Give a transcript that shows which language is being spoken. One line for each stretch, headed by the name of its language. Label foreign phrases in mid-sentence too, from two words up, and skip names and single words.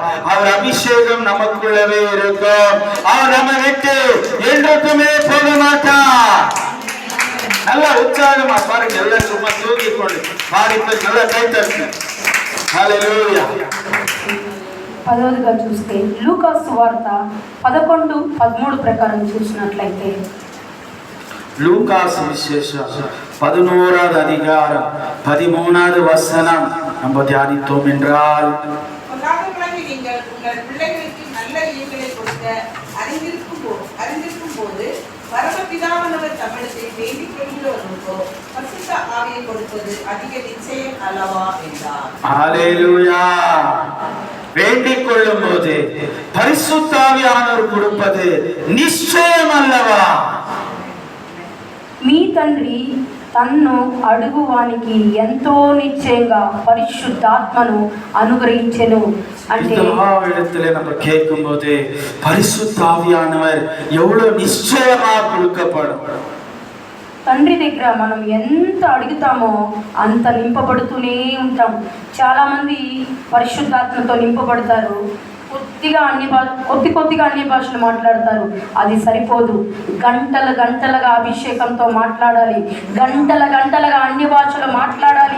Tamil: அவர் அபிஷேகம் நமக்குள்ளவே இருக்கும். அவர் நம்ம விட்டு என்றுமே போக மாட்டார். நல்லா உற்சாகமா பாருங்க, எல்லாம் சும்மா தூக்கி கொண்டு பாடிட்டு நல்லா கைத்தட்டு. ஹல்லேலூயா.
Telugu: పదవదిగా చూస్తే లూకా సువార్త 11:13 ప్రకారం చూసినట్లయితే,
Tamil: லூக்கா சுவிசேஷம் 11வது அதிகாரம் 13வது வசனம் நம்ம தியானித்தோம் என்றால், நீங்கள் உங்கள் பிள்ளைகளுக்கு நல்ல ஈவுகளை கொடுக்க அறிந்திருக்கும் போது பரமபிதாவானவர் தமிழத்தில் வேண்டிக் கொள்கிறவர்களுக்கோ பரிசுத்த ஆவியை கொடுப்பது அதிக நிச்சயம் அல்லவா என்றார். ஹல்லேலூயா. வேண்டிக் கொள்ளும் போது பரிசுத்த ஆவியானவர் கொடுப்பது நிச்சயம் அல்லவா?
Telugu: మీ తండ్రి తన్ను అడుగువానికి ఎంతో నిశ్చయంగా పరిశుద్ధాత్మను అనుగ్రహించెను. అంటే
Tamil: இடத்துல நம்ம கேட்கும் போது பரிசுத்த ஆவியானவர் எவ்வளவு நிச்சயமா கொடுக்கப்படும்.
Telugu: తండ్రి దగ్గర మనం ఎంత అడుగుతామో అంత నింపబడుతూనే ఉంటాం. చాలామంది పరిశుద్ధాత్మతో నింపబడతారు, కొద్దిగా అన్ని భాషలు మాట్లాడతారు. అది సరిపోదు. గంటలుగా అభిషేకంతో మాట్లాడాలి, గంటలుగా అన్ని భాషలు మాట్లాడాలి.